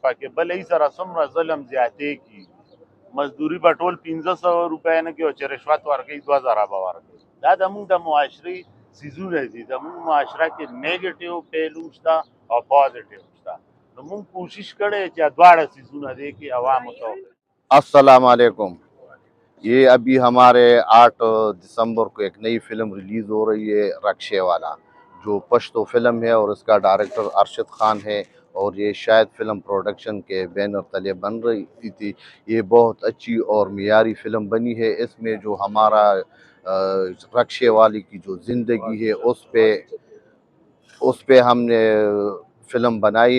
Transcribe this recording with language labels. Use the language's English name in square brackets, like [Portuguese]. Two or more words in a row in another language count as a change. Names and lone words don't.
[Pashto] پکې بل ای سره څومره ظلم زیاتې کېږي، مزدوري به ټول 1500 روپۍ نه کوي او چې رشوت ورکوي 2000 به ورکوي. دا زمونږ د معاشري څیزونه دي. زمونږ معاشره کې نیګیټیو پهلو شته او پازیټیو شته. نو مونږ کوشش کړی چې دواړه څیزونه دی کې عوامو ته وښیو. [Urdu] السلام علیکم. یہ ابھی ہمارے 8 دسمبر کو ایک نئی فلم ریلیز ہو رہی ہے، رکشے والا، جو پشتو فلم ہے اور اس کا ڈائریکٹر ارشد خان ہے، اور یہ شاید فلم پروڈکشن کے بینر تلے بن رہی تھی. یہ بہت اچھی اور معیاری فلم بنی ہے. اس میں جو ہمارا رکشے والی کی جو زندگی ہے اس پہ ہم نے فلم بنائی ہے.